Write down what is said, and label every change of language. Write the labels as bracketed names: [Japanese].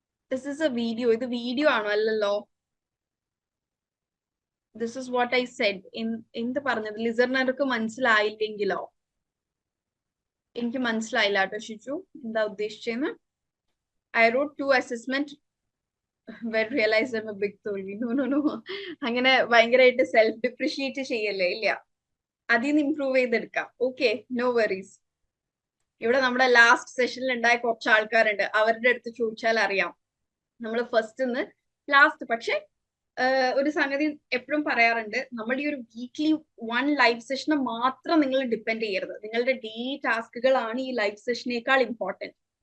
[English] This is a video. [Malayalam] ഇത് video ആണോ? അല്ലല്ലോ. [English] This is what I said. [Malayalam] എന്ത് പറഞ്ഞത് ലിസണർക്ക് മനസ്സിലായില്ലെങ്കിലോ? എനിക്ക് മനസ്സിലായില്ല കേട്ടോ ഷിജു, എന്താ ഉദ്ദേശിച്ചെന്ന്. [English] I wrote 2 assessment when realized I'm a big തോൽവി. [Malayalam] നോ, അങ്ങനെ ഭയങ്കരമായിട്ട് സെൽഫ് ഡിപ്രിഷിയേറ്റ് ചെയ്യല്ലേ. ഇല്ല, അതിൽ നിന്ന് ഇംപ്രൂവ് ചെയ്തെടുക്കാം. Okay, [English] No worries. [Malayalam] ഇവിടെ നമ്മുടെ ലാസ്റ്റ് സെഷനിൽ ഉണ്ടായ കുറച്ച് ആൾക്കാരുണ്ട്, അവരുടെ അടുത്ത് ചോദിച്ചാൽ അറിയാം. നമ്മൾ ഫസ്റ്റ് ലാസ്റ്റ്, പക്ഷെ ഒരു സംഗതി എപ്പോഴും പറയാറുണ്ട്, നമ്മുടെ ഈ ഒരു വീക്ക്ലി 1 ലൈവ് സെഷനെ മാത്രം നിങ്ങൾ ഡിപ്പെൻഡ് ചെയ്യരുത്. നിങ്ങളുടെ ഡെയിലി ടാസ്കുകളാണ് ഈ ലൈവ് സെഷനേക്കാൾ ഇമ്പോർട്ടൻറ്റ്.